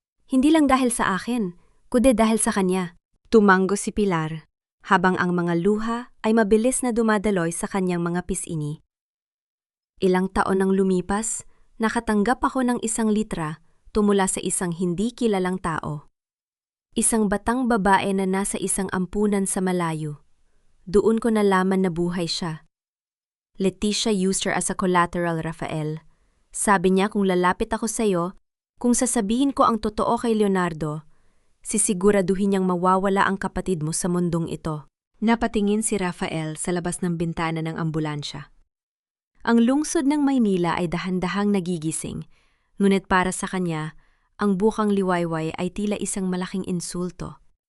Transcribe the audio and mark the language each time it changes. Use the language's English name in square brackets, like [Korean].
[Filipino] Hindi lang dahil sa akin, kundi dahil sa kanya. Tumango si Pilar, habang ang mga luha ay mabilis na dumadaloy sa kanyang mga pisini. Ilang taon nang lumipas, nakatanggap ako ng 1 litra tumula sa isang hindi kilalang tao. Isang batang babae na nasa isang ampunan sa malayo. Doon ko nalaman na buhay siya. [English] Leticia used her as a collateral, Rafael. [Filipino] Sabi niya kung lalapit ako sa'yo, kung sasabihin ko ang totoo kay Leonardo, sisiguraduhin niyang mawawala ang kapatid mo sa mundong ito. Napatingin si Rafael sa labas ng bintana ng ambulansya. Ang lungsod ng Maynila ay dahan-dahang nagigising, ngunit para sa kanya, ang bukang liwayway ay tila isang malaking insulto.